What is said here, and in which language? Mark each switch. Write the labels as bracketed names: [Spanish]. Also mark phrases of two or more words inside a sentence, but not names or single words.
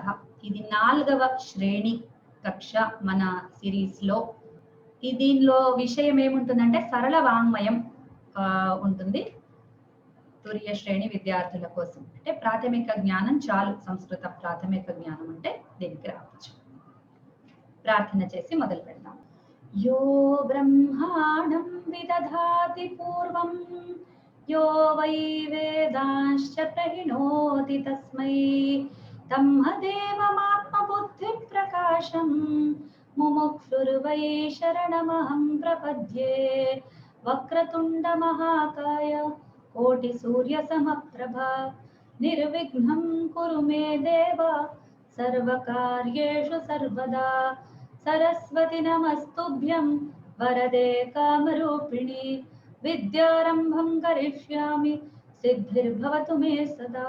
[Telugu] ఇది 4వ శ్రేణి కక్ష మన సిరీస్ లో. దీనిలో విషయం ఏముంటుందంటే సరళ వాంగ్మయం ఉంటుంది. తురియ శ్రేణి విద్యార్థుల కోసం అంటే ప్రాథమిక జ్ఞానం చాలు, సంస్కృత ప్రాథమిక జ్ఞానం అంటే దీనికి రావచ్చు. ప్రార్థన చేసి మొదలు పెడదాం. [Sanskrit] यो ब्रह्माणं विदधाति पूर्वं यो वै वेदांश्च प्रहिणोति तस्मै तम्हदेवमात्मबुद्धिप्रकाशं मुमुक्षुर्वै शरणमहं प्रपद्ये वक्रतुण्डमहाकाय कोटिसूर्यसमप्रभा निर्विघ्नं कुरु मे देव सर्वकार्येषु सर्वदा सरस्वती नमस्तुभ्यं वरदे कामरूपिणी विद्यारंभं करिष्यामि सिद्धिर्भवतु मे सदा।